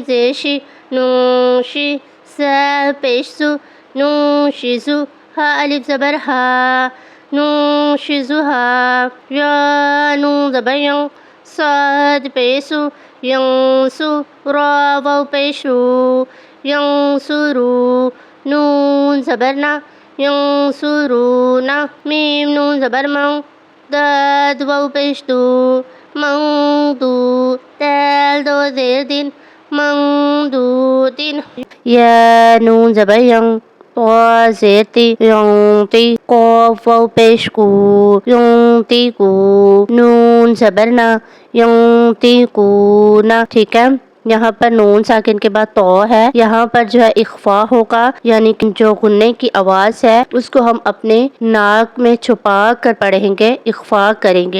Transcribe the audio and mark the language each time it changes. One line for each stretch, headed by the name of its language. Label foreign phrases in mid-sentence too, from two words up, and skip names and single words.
Arabic: زیر شی نون شی سا پیش سو نون شی زو ہا الف زبر ہا نون شی زو ہا یا نون زبر یوں صاد پیسو ین سو را واو پیشو ین سرو نون زبر نا ین سرو نا میم نون زبر مو داد واو پیش دو من دو دال دو زیر دین من دو دین یا نون زبر ین طا زیر تی ینتی قاف واو پیش کو ینتی کو نون زبر نا ینتی کو نا.
Urdu: ٹھیک ہے، یہاں پر نون ساکن کے بعد تو ہے، یہاں پر جو ہے اخفا ہوگا، یعنی کہ جو غننے کی آواز ہے اس کو ہم اپنے ناک میں چھپا کر پڑھیں گے، اخفا کریں گے.